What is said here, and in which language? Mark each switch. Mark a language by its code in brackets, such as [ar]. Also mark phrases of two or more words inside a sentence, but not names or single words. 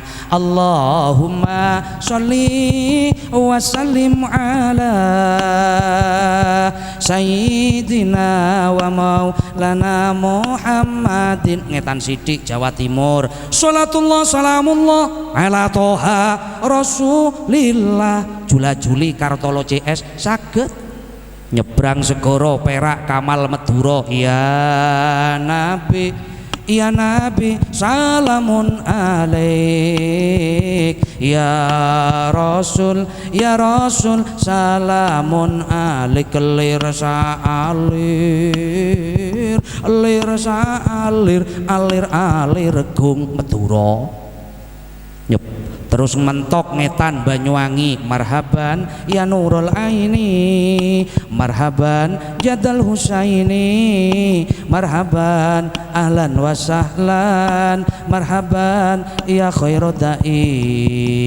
[ar] اللهم صل وسلم على سيدنا ومولانا محمد [jv] ngetan sidik [ar] Jawa Timur. صلاة الله سلام الله على طه رسول الله. [jv] Jula-juli Kartolo CS saged nyebrang segoro Perak Kamal Madura. [ar] يا نبي سلام عليك. يا رسول سلام عليك. [jv] Lir saalir alir gung Madura. Terus mentok ngetan Banyuwangi. [ar] مرحبا يا نور عيني مرحبا جد الحسين, مرحبا أهلا وسهلا مرحبا يا خير داعي.